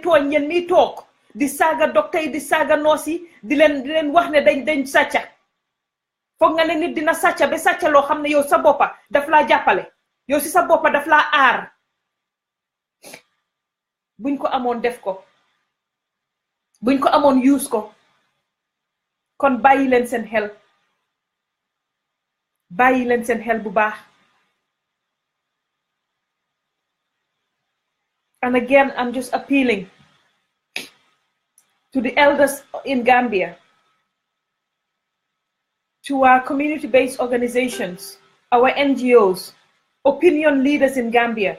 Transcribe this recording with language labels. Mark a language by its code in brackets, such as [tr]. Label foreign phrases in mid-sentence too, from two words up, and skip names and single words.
[wo] tooñ yéen miy toog di saaga docteur yi di saaga noos yi di leen wax ne dañ sàcca foog nga ne nit dina sàcca ba sàcca loo xam ne yow sa boppa daf laa jàppale yow si sa boppa daf laa aar buñ ko amoon def ko buñ ko amoon use ko kon bàyyi leen seen xel bàyyi leen seen xel bu baax. [en] And again, I'm just appealing to the elders in Gambia, to our community-based organizations, our NGOs, opinion leaders in Gambia.